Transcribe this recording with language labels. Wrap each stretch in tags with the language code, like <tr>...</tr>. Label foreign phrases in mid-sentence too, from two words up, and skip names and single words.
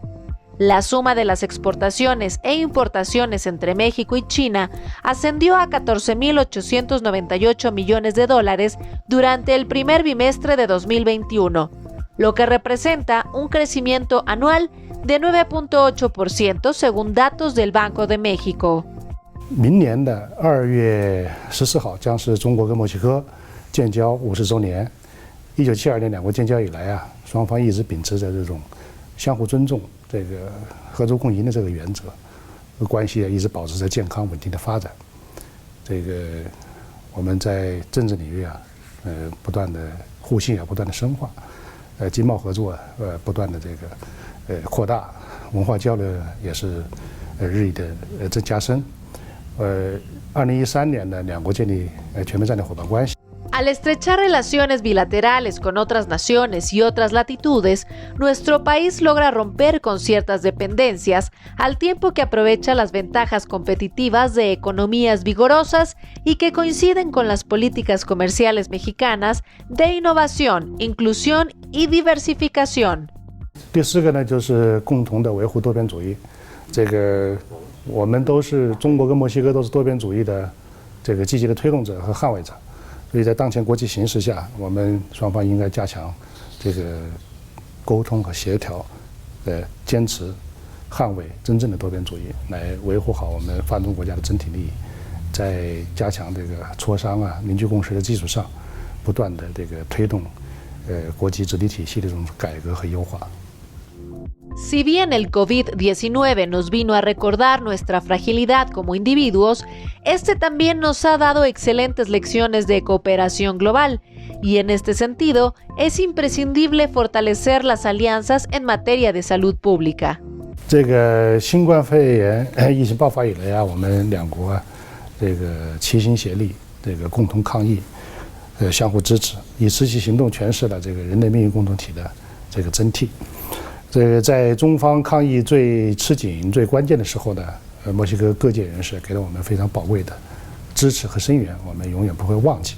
<es>La suma de las exportaciones e importaciones entre México y China ascendió a 14,898 millones de dólares durante el primer bimestre de 2021, lo que representa un crecimiento anual de 9.8% según datos del Banco de México.</es> <zh>明年的2月14号将是中国跟墨西哥建交50周年。1972年两国建交以来啊，双方一直秉持着这种相互尊重、这个合作共赢的这个原则，关系一直保持着健康稳定的发展。这个我们在政治领域啊，不断的互信啊，不断的深化，经贸合作不断的这个扩大，文化交流也是日益的加深。2013年呢，两国建立全面战略伙伴关系。</zh> <es>Al estrechar relaciones bilaterales con otras naciones y otras latitudes, nuestro país logra romper con ciertas dependencias, al tiempo que aprovecha las ventajas competitivas de economías vigorosas y que coinciden con las políticas comerciales mexicanas de innovación, inclusión y diversificación.</es> <zh>第四个呢，就是共同的维护多边主义。这个我们都是中国跟墨西哥都是多边主义的这个积极的推动者和捍卫者。所以在当前国际形势下，我们双方应该加强这个沟通和协调，坚持捍卫真正的多边主义，来维护好我们发展中国家的整体利益，在加强这个磋商啊、凝聚共识的基础上，不断的这个推动国际治理体系的这种改革和优化。</zh> <es>Si bien el COVID-19 nos vino a recordar nuestra fragilidad como individuos, este también nos ha dado excelentes lecciones de cooperación global, y en este sentido es imprescindible fortalecer las alianzas en materia de salud pública.</es> <zh>这个新冠肺炎疫情爆发以来啊，我们两国啊，这个齐心协力，这个共同抗疫，相互支持，以实际行动诠释了这个人类命运共同体的这个真谛。这个在中方抗疫最吃紧、最关键的时候呢，墨西哥各界人士给了我们非常宝贵的支持和声援，我们永远不会忘记。</zh>